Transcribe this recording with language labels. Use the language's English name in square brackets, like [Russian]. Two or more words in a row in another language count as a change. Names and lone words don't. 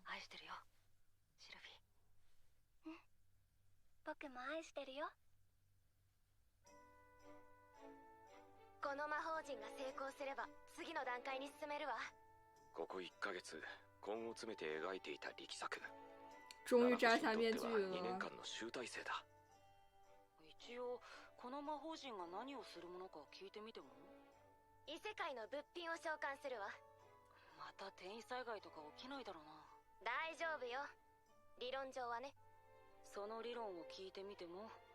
[Japanese] 愛してるよシルフィー。僕も愛してるよ。この魔法陣が成功すれば次の段階に進めるわ。ここ1ヶ月根を詰めて描いていた力作。 [Chinese] 终于摘下面具 2年了。 [Japanese] 間の集大成だ。一応この魔法陣が何をするものか聞いてみても。異世界の物品を召喚するわ。また転移災害とか起きないだろうな。大丈夫よ、理論上はね。その理論を聞いてみても。